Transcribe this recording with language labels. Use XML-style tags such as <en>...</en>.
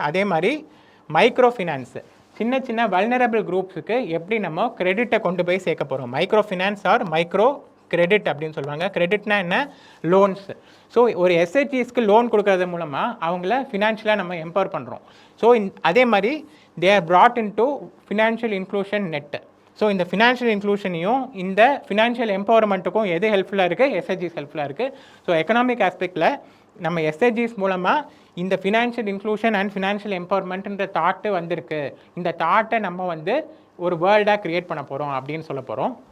<ta>அதே மாதிரி micro finance, சின்ன சின்ன வல்னரபிள் குரூப்ஸுக்கு எப்படி நம்ம கிரெடிட்டை கொண்டு போய் சேர்க்க போகிறோம். Micro finance R micro credit அப்படின்னு சொல்லுவாங்க. கிரெடிட்னா என்ன, லோன்ஸ். ஸோ ஒரு எஸ்ஹெச்ஜிஸ்க்கு லோன் கொடுக்கறது மூலமாக அவங்கள ஃபினான்ஷியலாக நம்ம எம்பவர் பண்ணுறோம். ஸோ அதே மாதிரி</ta> <en>they are brought into financial inclusion net.</en> <ta>So இந்த ஃபினான்ஷியல் இன்க்ளூஷனையும் இந்த ஃபினான்ஷியல் எம்பவர்மெண்ட்டுக்கும் எது ஹெல்ப்ஃபுல்லாக இருக்குது, எஸ்ஹெச்ஜிஸ் ஹெல்ப்ஃபுல்லாக இருக்குது. ஸோ எக்கனாமிக் ஆஸ்பெக்டில் நம்ம எஸ்ஹெச்ஜிஸ் மூலமாக இந்த financial inclusion and financial எம்பவர்மெண்ட்ன்ற thought வந்திருக்கு. இந்த தாட்டை நம்ம வந்து ஒரு வேர்ல்டாக க்ரியேட் பண்ண போகிறோம் அப்படின்னு சொல்ல போகிறோம்.</ta>